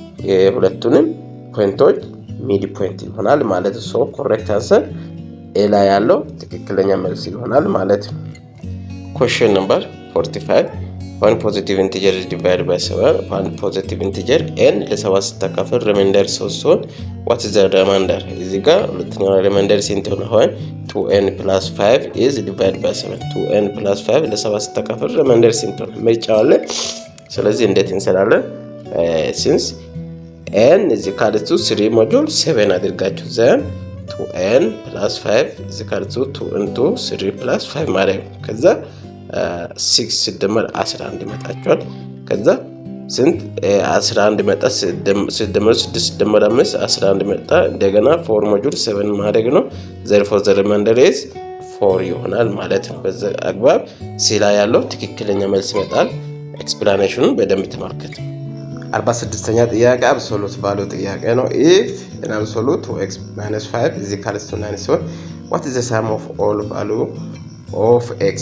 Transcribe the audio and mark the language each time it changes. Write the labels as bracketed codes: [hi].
[am] የሁለቱንም ፖይንቶች ሚድ ፖይንት ይሆናል ማለት ነው። ሶ ኮሬክት አንሰር ኤ ላይ ያለው ትክክለኛ መልስ ይሆናል ማለት ነው። ኩዌስችን ነምበር 45 [en] one positive integer is divided by 7 one positive integer n [am] ለ7 ስታካፍል ሪማይንደር 3 ሲሆን [en] what is the remainder? [am] እዚህ ጋር ሁለተኛው ሪማይንደር ስንት ይሆናል? [en] 2n plus 5 is divided by 7 2n plus 5 [am] ለ7 ስታካፍል ሪማይንደር ስንት ይሆናል? ምርጫው አለ። ስለዚህ እንዴት እንሰራለን? [en] since n is equal to 3 [am] ሞጁል 7 አድርጋችሁ ዘን [en] 2n plus 5 is equal to 2 into 3 plus 5 [am] ማለት ነው። ከዛ 6 ሲደመር 11 ይመጣችኋል። ከዛ ስንት 11 መጣ ሲደመር 6 ሲደመር 5 11 መጣ። እንደገና 4 ሞጁል 7 ማድረግ ነው። [en] therefore the remainder is 4 [am] ይሆናል ማለት ነው። በዛ አግባብ ሲላ ያለው ትክክለኛ መልስ ይመጣል። ኤክስፕላኔሽኑን በደንብ ተመልከቱ። 46ኛ ጥያቄ አብሶሉት ቫልዩ ጥያቄ ነው። [en] if an absolute 2x - 5 is equal to 9 so what is the sum of all value of x?